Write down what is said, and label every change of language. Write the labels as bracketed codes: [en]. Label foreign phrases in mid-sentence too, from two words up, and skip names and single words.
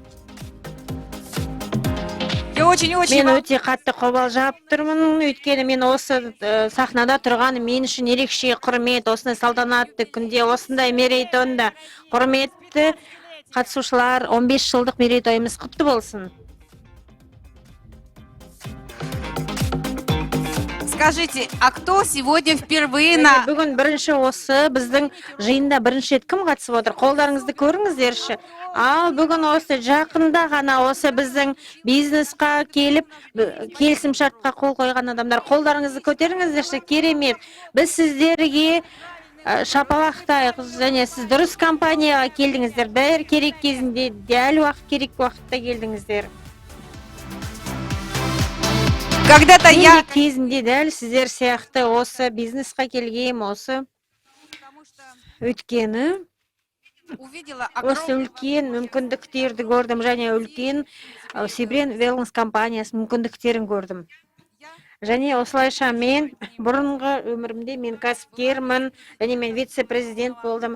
[kk] Мен өте қатты қобалжап тұрмын, өйткені мен осы сахнада тұрғаны мен үшін ерекше құрмет. Осындай салтанатты күнде, осындай мерейтойда, құрметті қатысушылар, 15 жылдық мерейтойымыз құтты болсын. [ru] Скажите, а кто сегодня впервые на... [kk] Бүгін бірінші осы біздің жиында бірінші рет кім қатысып отыр? Қолдарыңызды көріңіздерші. Ал бүгін осы жақында ғана осы біздің бизнесқа келіп, келісім шартқа қол қойған адамдар, қолдарыңызды көтеріңіздерші. Керемет. Біз сіздерге шапалақтайық, және сіз дұрыс компанияға келдіңіздер. Дәл керек кезінде, дәл керек уақытта келдіңіздер. [ru] Когда-то я... [kk] кезінде дәл сіздер сияқты осы бизнесқа келгем, осы өткені осы үлкен мүмкіндіктерді көрдім, және үлкен Сибрен Wellness компаниясы мүмкіндіктерін көрдім. Және осылайша мен бұрынғы өмірімде мен кәсіпкермін, және мен вице-президент болдым.